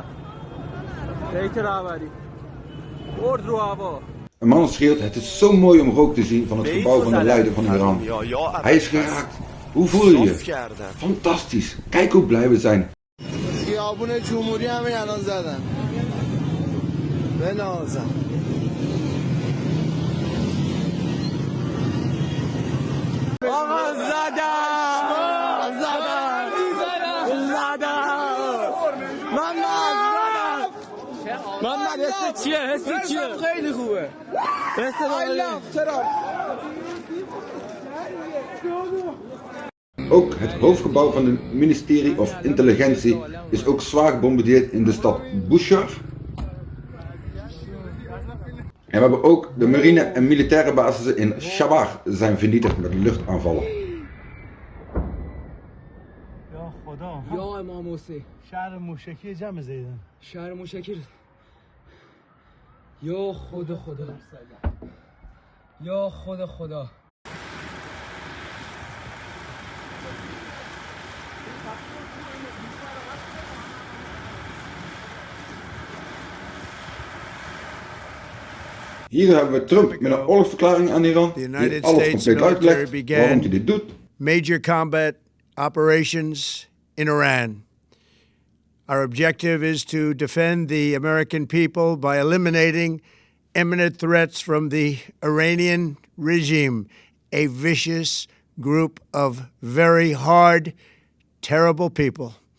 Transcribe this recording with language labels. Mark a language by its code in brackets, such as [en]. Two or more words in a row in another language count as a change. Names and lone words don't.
[fa] بیت رهبری. برد رو هوا. [nl] Een man schreeuwt: het is zo mooi om rook te zien van het gebouw van de leider van Iran. Hij is geraakt. Hoe voel je je? Fantastisch. Kijk hoe blij we zijn. [fa] خیابون جمهوری همین الان زدن. بنازم. آقا زدن! زدن! محمد حس چیه؟ حس چیه؟ خیلی خوبه. حس [nl] Ook het hoofdgebouw van het ministerie of intelligentie is ook zwaar gebombardeerd in de stad Bushehr. En we hebben ook de marine en militaire bases in Shabar zijn vernietigd met luchtaanvallen. [fa] یا امام حسین شهر موشکی جمع زیدن شهر موشکی یا خدا یا خدا [nl] Hier hebben we Trump met een oorlogsverklaring aan Iran, die alles compleet uitlegt waarom hij dit doet. [en] Major combat operations in Iran. Our objective is to defend the American people by eliminating imminent threats from the Iranian regime, a vicious group of very hard, terrible people.